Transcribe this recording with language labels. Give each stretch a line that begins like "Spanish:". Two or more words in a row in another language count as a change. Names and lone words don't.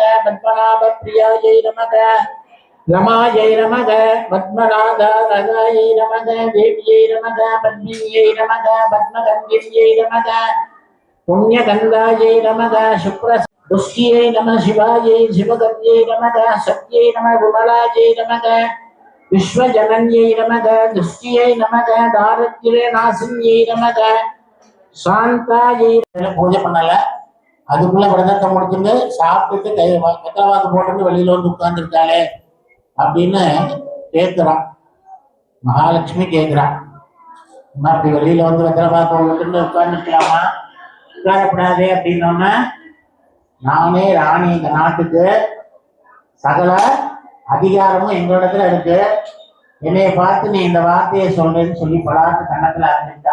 Sanskrit: पद्मनाभप्रियायै नमः, रमायै नमः, पद्मराधारगायै नमः, देव्यै नमः, पद्मिन्यै नमः, पद्मगन्धिर्यै नमः, पुण्यगन्धायै नमः, शुक्रपुष्ट्यै नमः, शिवायै शिवगन्ध्यै नमः, सत्यै नमः, विमलायै नमः, विश्वजनन्यै नमः, दुष्ट्यै नमः, दारिद्र्यनाशिन्यै नमः, शान्तायै.
Tamil: பூஜை பண்ணல, அதுக்குள்ள விரதத்தை முடிச்சுட்டு சாப்பிட்டுட்டு வெத்தலைவாக்கு போட்டு வெளியில வந்து உட்கார்ந்துருக்காளே அப்படின்னு கேட்கிறான். மகாலட்சுமி கேட்கிறான், அப்படி வெளியில வந்து வெத்தலைவாக்கு விட்டு உட்கார்ந்துருக்கலாமா? உட்காரப்படாதே அப்படின்னோன்னா, நானே ராணி, இந்த நாட்டுக்கு சகல அதிகாரமும் எங்களிடத்துல இருக்கு, என்னைய பார்த்து நீ இந்த வார்த்தையை சொல்றேன்னு சொல்லி பலாத்து கண்ணத்துல அறிஞ்சிட்டா.